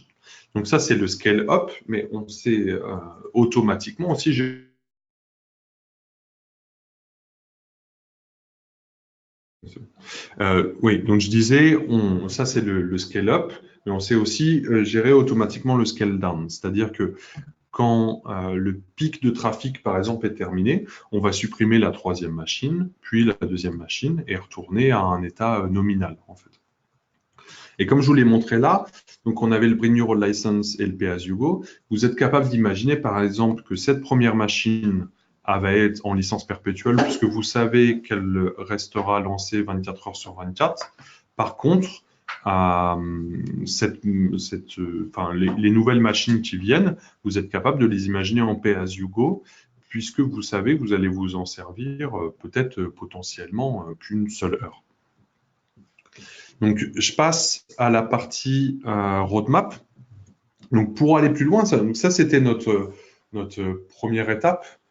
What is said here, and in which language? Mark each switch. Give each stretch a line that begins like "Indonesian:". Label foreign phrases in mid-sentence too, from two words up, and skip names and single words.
French: Donc ça, c'est le scale-up, mais on sait automatiquement aussi oui, donc je disais, ça c'est le scale-up, mais on sait aussi gérer automatiquement le scale-down. C'est-à-dire que quand le pic de trafic, par exemple, est terminé, on va supprimer la troisième machine, puis la deuxième machine, et retourner à un état nominal, en fait. Et comme je vous l'ai montré là, donc on avait le
English: Bring Your Own License
French: et le
English: Pay as you go.
French: Vous êtes capable d'imaginer, par exemple, que cette première machine va être en licence perpétuelle, puisque vous savez qu'elle restera lancée 24 heures sur 24. Par contre, les nouvelles machines qui viennent, vous êtes capable de les imaginer en
English: Pay as you go,
French: puisque vous savez que vous allez vous en servir peut-être potentiellement qu'une seule heure. Donc, je passe à la partie roadmap. Donc, pour aller plus loin, ça c'était notre première étape.